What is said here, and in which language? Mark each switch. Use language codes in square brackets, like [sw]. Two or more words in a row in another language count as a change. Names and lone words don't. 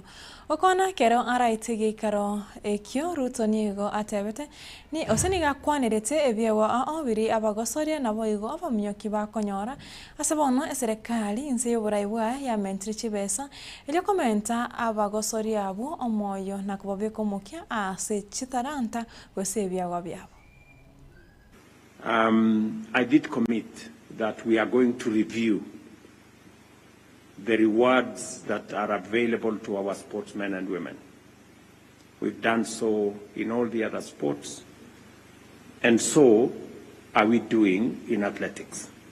[guz] Okona kero araitigi karo ekyo Ruto nigo atebete ni osiniga kwanirete ebyewa obiri abagosoria nabo igo abamyoki bakonyora asebono eserikali inse yoburaiwa ya mentri chibesa ilyo komenta abagosoria abo omoyo nakubobeko mukia ase chitaranta [en] I did commit that we are going to review the rewards that are available to our sportsmen and women. We've done so in all the other sports, and so are we doing in athletics.